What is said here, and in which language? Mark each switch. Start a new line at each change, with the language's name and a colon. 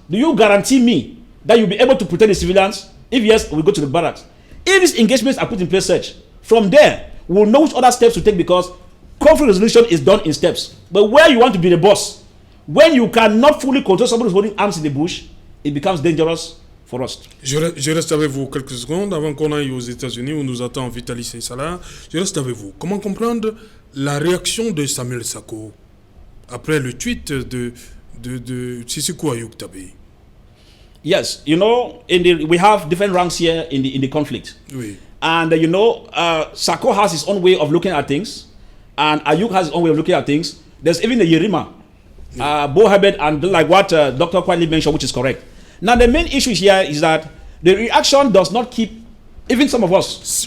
English: Do you guarantee me that you'll be able to protect the civilians? If yes, we'll go to the barracks. If these engagements are put in place, search, from there, we'll know which other steps to take because conflict resolution is done in steps. But where you want to be the boss, when you cannot fully control somebody who's holding arms in the bush, it becomes dangerous for us.
French: Je reste avec vous quelques secondes avant qu'on aille aux États-Unis où nous attend Vitalis Salah. Je reste avec vous. Comment comprendre la réaction de Samuel Sarko après le tweet de Sissokou Ayuk Tabé?
English: Yes, we have different ranks here in the conflict.
French: Oui.
English: And Sarko has his own way of looking at things, and Ayuk has his own way of looking at things. There's even the Yerima, Bo Herbert, and like what Dr. Kwali mentioned, which is correct. Now, the main issue here is that the reaction does not keep even some of us.